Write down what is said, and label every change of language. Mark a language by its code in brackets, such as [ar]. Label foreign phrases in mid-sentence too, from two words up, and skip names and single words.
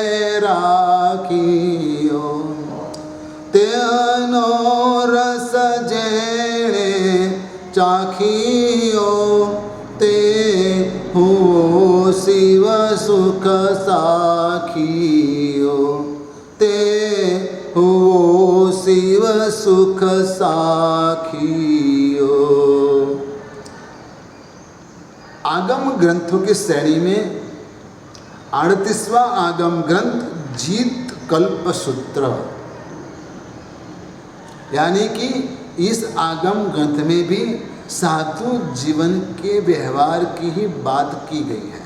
[gu] રાખિયો તેનો રસ જેણે ચાખિયો તે હો શિવ સુખ સાખિયો તે હો શિવ સુખ સાખિયો। [hi] आगम ग्रंथों की श्रेणी में 38वां आगम ग्रंथ जीत कल्प सूत्र, यानी कि इस आगम ग्रंथ में भी साधु जीवन के व्यवहार की ही बात की गई है।